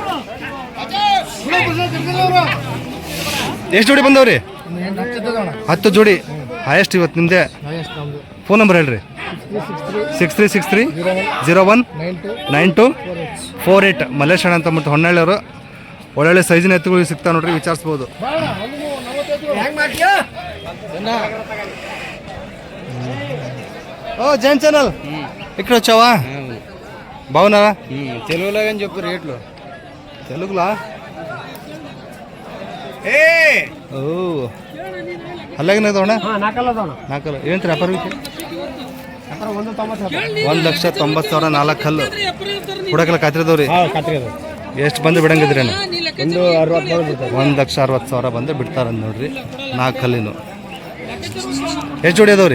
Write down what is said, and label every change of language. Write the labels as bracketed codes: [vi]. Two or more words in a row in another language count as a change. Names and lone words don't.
[kn] ಎಷ್ಟು ಜೋಡಿ ಬಂದವ್ರಿ? 10 ಜೋಡಿ. ಹೈಯೆಸ್ಟ್ ಇವತ್ತು ನಿಮ್ಮದೇ. ಫೋನ್ ನಂಬರ್ ಹೇಳ್ರಿ. 6363 019248. ಮಲ್ಲೇಶಣ್ಣ ಅಂತ ಮತ್ತು ಹೊನ್ನಳ್ಳಿಯವರು. ಒಳ್ಳೊಳ್ಳೆ ಸೈಜಿನ ಎತ್ತುಗಳು ಸಿಗ್ತಾವೆ ನೋಡ್ರಿ, ವಿಚಾರಿಸ್ಬೋದು. [te] ఓ జైన్ ఛానల్ ఇక్కడ వచ్చావా? బాగున్నారా? తెలుగులో కానీ చెప్పు రేట్లు. తెలుగులా? ఓ అలాగే తోಣ [kn] ನಾಲ್ಕಲ್ಲ. ಏನು ವ್ಯಾಪಾರಕ್ಕೆ? 1,90,000 4 ಕಲ್ಲು ಹುಡಕಲ್ಲ ಕಾತ್ರಿದವ್ರಿ. ಎಷ್ಟು ಬಂದು ಬಿಡಂಗಿದ್ರಿ? 1,60,000 ಬಂದು ಬಿಡ್ತಾರಂತ ನೋಡ್ರಿ. 4 ಕಲ್ಲಿನು. ಎಷ್ಟು ಜೋಡಿ ಅದಾವ್ರಿ?